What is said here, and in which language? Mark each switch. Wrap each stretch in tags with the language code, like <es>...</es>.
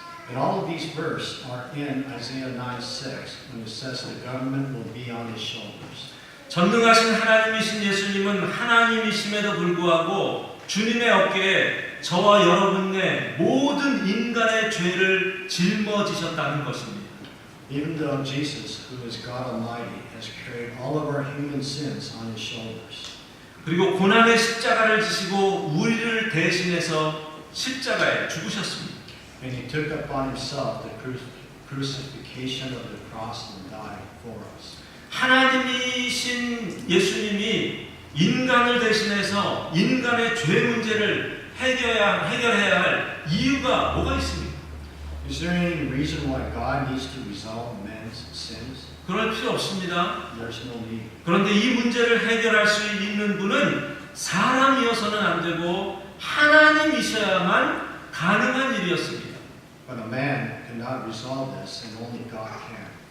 <en>And all of these verses are in Isaiah 9:6 when it says the government will be on his shoulders.</en> <ko>전능하신 하나님이신 예수님은 하나님이심에도 불구하고 주님의 어깨에 저와 여러분의 모든 인간의 죄를 짊어지셨다는 것입니다.</ko> <en>Even though Jesus, who is God Almighty, has carried all of our human sins on his shoulders.</en> <ko>그리고 고난의 십자가를 지시고 우리를 대신해서 십자가에 죽으셨습니다.</ko> <en>And he took upon himself the crucifixion of the cross and died for us.</en> <ko>하나님이신 예수님이 인간을 대신해서 인간의 죄 문제를 해결해야 할 이유가 뭐가 있습니까?</ko> <en>Is there any reason why God needs to resolve man's sins?</en> <ko>그럴 필요 없습니다.</ko> <en>There's no need.</en> <ko>그런데 이 문제를 해결할 수 있는 분은 사람이어서는 안 되고 하나님이셔야만 가능한 일이었습니다.</ko> <en>But a man cannot resolve this, and only God can.</en>